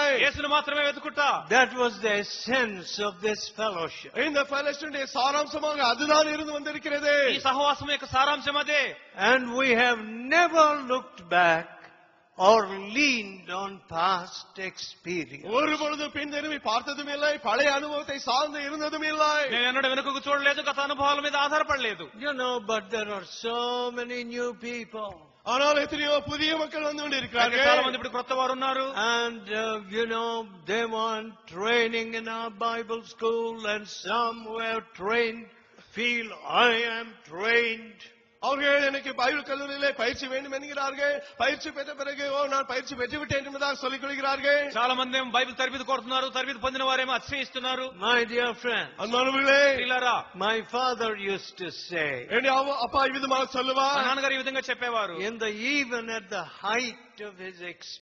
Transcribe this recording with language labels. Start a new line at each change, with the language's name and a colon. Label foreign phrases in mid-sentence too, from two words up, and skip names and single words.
Telugu: యేసును మాత్రమే వెతుకుట.
English: That was the essence of this fellowship.
Tamil: இந்த ஃபெலோஷிப்புடைய சாராம்சமாக அதுதான் இருந்து வந்திருக்கிறது.
Telugu: ఈ సహవాసం యొక్క సారాంశం అదే.
English: And we have never looked back or leaned on past experience.
Tamil: ஒரு பொழுதும் பின்திரும்பி பார்த்ததும் இல்லை, பழைய அனுபவத்தை சார்ந்து இருந்ததும் இல்லை.
Telugu: నేను ఎన్నడూ వెనుకకు చూడలేదు, గత అనుభవాల మీద ఆధారపడలేదు.
English: You know, but there are so many new people.
Tamil: ஆனால் எத்தனையோ புதிய மக்கள் வந்து
Telugu: చాలా
Tamil: கொண்டிருக்கிறார்கள்.
Telugu: మంది ఇప్పుడు కొత్త వారు ఉన్నారు.
English: And you know, they want training in our Bible school, and some who have trained feel I am trained.
Tamil: அவர்கள் எனக்கு பைபிள் கல்லூரியிலே பயிற்சி வேண்டும் என்கிறார்கள். பயிற்சி பெற்ற பிறகு நான் பயிற்சி பெற்று விட்டேன் என்பதாக சொல்லிக் கொள்கிறார்கள்.
Telugu: చాలా మంది ఏమో బైబిల్ తరబిది కోరుతున్నారు, తరబిది పొందిన వారేమో అతిశయిస్తున్నారు.
English: My dear friends,
Tamil: அன்பானவர்களே,
Telugu: ప్రియులారా,
English: my father used to say,
Tamil: அப்பா இவ்விதமாக
Telugu: మా
Tamil: சொல்லுவார்,
Telugu: నాన్నగారు ఈ విధంగా చెప్పేవారు.
English: even at the height of his